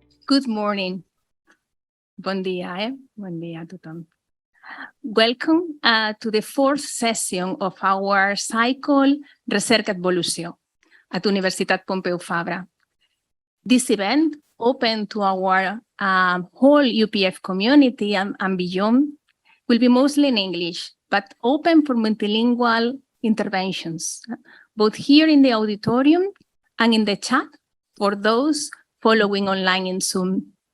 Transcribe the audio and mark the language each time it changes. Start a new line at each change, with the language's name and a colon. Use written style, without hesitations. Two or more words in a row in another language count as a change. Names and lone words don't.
English: Good morning.
Catalan: Bon dia, Bon dia a tothom.
English: Welcome to the fourth session of our Cicle Recerca EDvolució at Universitat Pompeu Fabra. This event, open to our whole UPF community and beyond, will be mostly in English, but open for multilingual interventions, both here in the auditorium and in the chat for those following online in Zoom.